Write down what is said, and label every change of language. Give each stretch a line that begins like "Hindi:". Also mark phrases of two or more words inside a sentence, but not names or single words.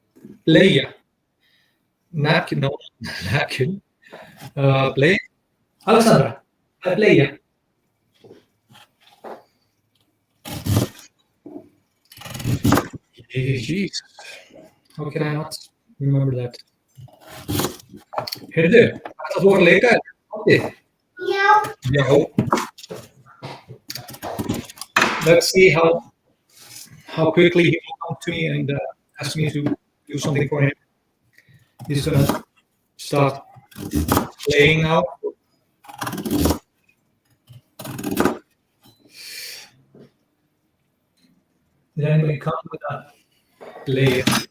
English: Bleia. Napkin, no, napkin.
Icelandic: Bleia. Alexandra, bleia.
English: Jeez. How can I not remember that?
Icelandic: Heyrðu, þetta voru leika. Já.
English: Let's see how quickly he will come to me and ask me to do something for him. He's gonna start playing now. Did anybody come with a play?